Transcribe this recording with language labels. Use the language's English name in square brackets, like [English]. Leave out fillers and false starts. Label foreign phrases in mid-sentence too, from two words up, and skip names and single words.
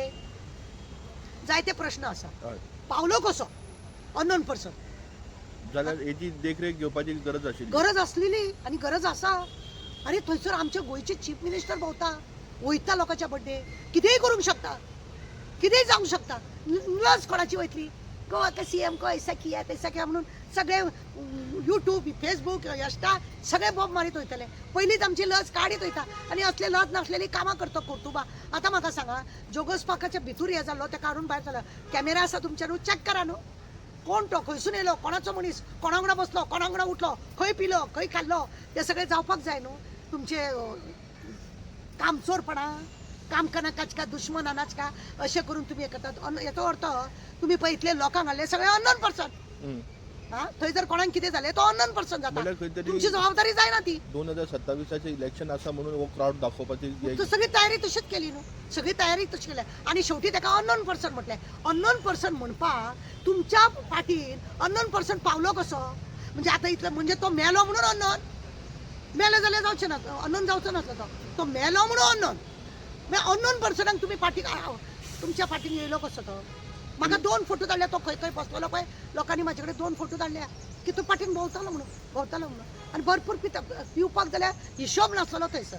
[Konkani] जायते प्रश्न आसा. पावलो कसो [English] unknown person? [Konkani] जाल्यार हेची देखरेख घेवपाची गरज आसलेली आनी गरज आसा. अरे थंयसर आमचे गोंयचे [English] chief minister [Konkani] भोंवता वयता लोकांच्या बड्डे कितेंय करूंक शकता कितेंय जावंक शकता. लज कोणाची वयतली? [Hindi] गोवा का CM को ऐसा किया तैसा किया [Konkani] म्हणून सगळे यूट्यूब फेसबुक इंस्टा सगळे बॉब मारीत वयतले. पयलींच आमची लज काडीत वयता आनी असले लज नासलेली कामां करता कुर्तुबा. आतां म्हाका सांगा जोगस पाकाच्या भितूर हे जाल्लो ते काडून भायर जालो कॅमेरा आसा तुमचे न्हू चॅक करा न्हू. कोण तो खंयसून येयलो कोणाचो मनीस कोणा वांगडा बसलो कोणा वांगडा उठलो खंय पिलो खंय खाल्लो ते सगळे जावपाक जाय न्हू. तुमचे कामचोरपणा [Hindi] काम करना का दुश्मन अनाज का [Konkani] अशें करून तुमी हे करतात. हेचो अर्थ तुमी पळय इतले लोकांक हाडले सगळे [English] unknown person [Konkani] हा थंय जर कोणाक कितें जालें तो अननोन पर्सन जाता म्हणल्यार खंय तरी तुमची जबाबदारी जायना ती 2027चे इलेक्शन आसा म्हणून हो क्राऊड दाखोवपाची तू सगळी तयारी तशीच केली न्हू सगळी तयारी तशी केली आणि शेवटी ताका [English] unknown person [Konkani] म्हटलें [English] unknown person [Konkani] म्हणपाक तुमच्या पाठीन [English] unknown person [Konkani] पावलो कसो म्हणजे आता इतलं म्हणजे तो मेलो म्हणून अननोन मेलो जाल्यार जावचें ना अननोन जावचो नासलो तो मेलो म्हणून अननोन मागीर अननोन पर्सनाक तुमी फाटीक तुमच्या फाटीन येयलो कसो तो म्हाका 2 फोटो धाडले तो खंय खंय बसलेलो पळय लोकांनी म्हाजे कडेन 2 फोटो धाडल्या की तूं फाटीन भोंवतालो म्हणून आनी भरपूर पिवपाक जाल्यार हिशोब नासलो थंयसर